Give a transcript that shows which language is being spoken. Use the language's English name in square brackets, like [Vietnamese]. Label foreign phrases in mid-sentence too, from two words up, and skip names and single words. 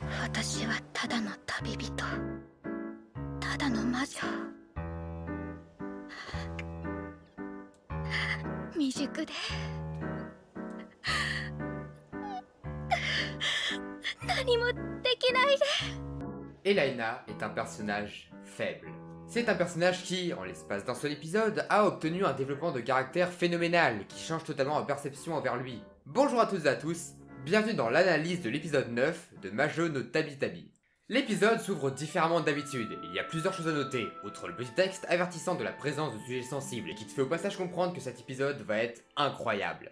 [Japanese] 私はただの旅人、ただの魔女。未熟で何もできないで。 [French] Elaina est un personnage faible. C'est un personnage qui, en l'espace d'un seul épisode, a obtenu un développement de caractère phénoménal qui change totalement ma perception envers lui. Bonjour à toutes et à tous, bienvenue dans l'analyse de l'épisode 9 de Majo no Tabi Tabi. L'épisode s'ouvre différemment d'habitude, il y a plusieurs choses à noter, outre le petit texte avertissant de la présence de sujets sensibles et qui te fait au passage comprendre que cet épisode va être incroyable.